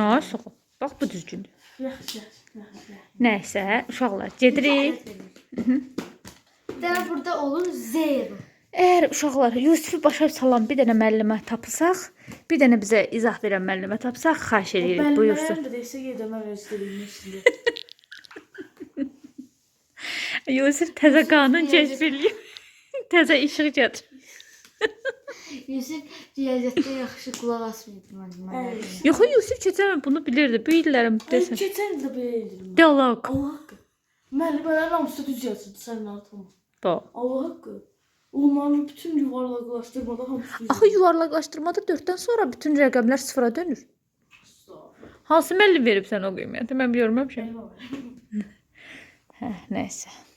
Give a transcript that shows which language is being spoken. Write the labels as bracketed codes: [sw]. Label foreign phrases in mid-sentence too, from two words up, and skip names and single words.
[az] Ay, sağ ol. Bax bu düzgündür. Yaxşı. Nəysə, uşaqlar, gedirik. Dənə burada olur 0. Əgər uşaqlar Yusifi başa salan bir dənə müəllimə tapsaq, bir dənə bizə izah verən müəllimə tapsaq, xahiş edirik, buyursun. [tr] Ben de destek edemem istediğim şimdi. [az] Yusif təzə qanun kəşf eləyib. Təzə işıq gətir. Yusuf riyaziyyatda yaxşı qulaq asmıydı müəllimə. Yox, Yusif keçən bunu bilirdi. Bu illərim desən. [tr] Geçen de böyle dedim. [az] Dialoq. [tr] Allah hakkı. [az] Müəllimələrin hamısı düz yazırdı sənin altına. Bu. [tr] Allah hakkı. [az] Onların bütün yuvarlaqlaşdırmada hamısı düz. Axı yuvarlaqlaşdırmada 4-dən sonra bütün rəqəmlər sıfıra dönür. Hansı müəllim verib sən o qiyməti? Mən görməmişəm. Hə, nəysə.